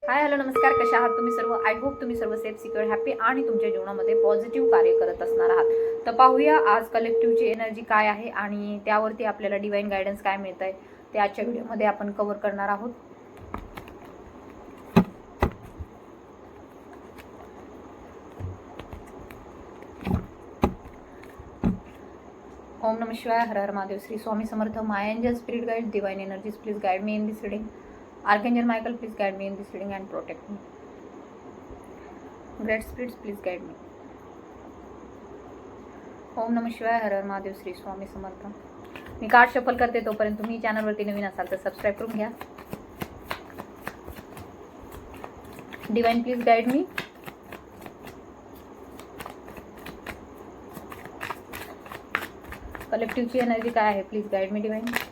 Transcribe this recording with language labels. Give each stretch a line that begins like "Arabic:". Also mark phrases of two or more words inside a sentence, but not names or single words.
English: hi hello
Marathi: नमस्कार, कशा आहात तुम्ही सर्व?
English: I hope
Marathi: तुम्ही सर्व
English: safe secure happy
Marathi: आणि तुमच्या जीवनामध्ये पॉझिटिव्ह कार्य करत असणार आहात. तर पाहूया आज
English: collectivechi energy
Marathi: काय आहे आणि त्यावरती आपल्याला
English: divine guidance
Marathi: काय मिळत आहे ते आजच्या व्हिडिओमध्ये आपण कव्हर करणार आहोत.
Sanskrit: ओम नमः शिवाय, हर हर महादेव,
English: श्री स्वामी समर्थ, my angel, spirit guide, divine energies, please guide me in this reading. Archangel Michael, please guide me in this reading and protect me. Great spirits, please guide me.
Sanskrit: ओम नमः शिवाय, हर हर महादेव, श्री स्वामी समर्थ.
Marathi: मी
English: card shuffle
Marathi: करते, तोपर्यंत तुम्ही चॅनलवरती नवीन असाल तर सबस्क्राईब करून घ्या.
English: divine please guide me. collectivechi energy
Marathi: काय आहे,
English: please guide me divine.